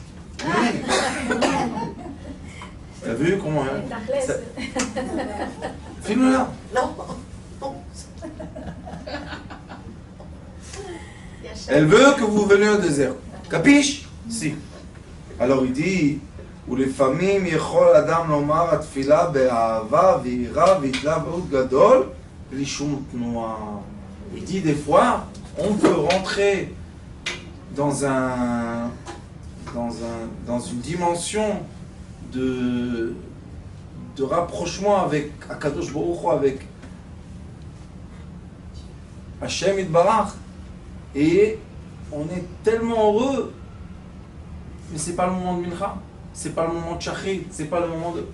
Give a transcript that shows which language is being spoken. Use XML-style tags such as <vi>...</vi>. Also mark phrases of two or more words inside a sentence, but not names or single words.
<fr>T'as vu comment... Ça... Filme-le là. Non. Elle veut que vous veniez au désert. Capiche? Si. Alors il dit,</fr> <he>ולפעמים יכול אדם לומר התפילה באהבה ויראה והתלהבות גדול בלי שום תנועה.</he> <fr>Il dit des fois, on peut rentrer dans une dimension de rapprochement avec</fr> <he>הקדוש ברוך הוא,</he> <fr>avec</fr> <he>השם יתברך,</he> <fr>et on est tellement heureux, mais c'est pas le moment de Mincha, c'est pas le moment de Shachrit, c'est pas le moment de...</fr>